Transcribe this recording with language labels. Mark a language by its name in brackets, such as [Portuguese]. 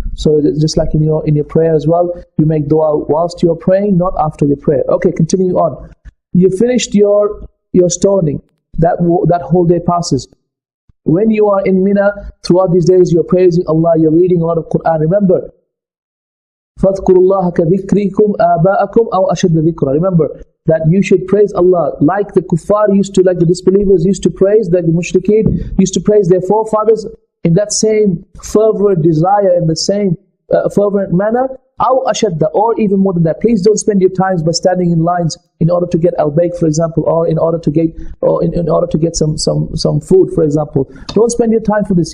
[English] So just like in your prayer as well, you make dua whilst you're praying, not after your prayer. Okay, continuing on. You finished your stoning. That whole day passes. When you are in Mina, throughout these days, you're praising Allah, you're reading a lot of Quran. Remember, [Arabic] فَاذْكُرُوا اللَّهَ كَذِكْرِكُمْ آبَاءَكُمْ أَوْ أَشَدَّ ذِكْرًا. [English] Remember that you should praise Allah like the kuffar used to, like the disbelievers used to praise, like the mushrikeen used to praise their forefathers, in that same fervent desire, in the same fervent manner. [Arabic] أو أشد, [English] or even more than that. Please don't spend your times by standing in lines in order to get al-bayk, for example, or in order to get some food, for example. Don't spend your time for this.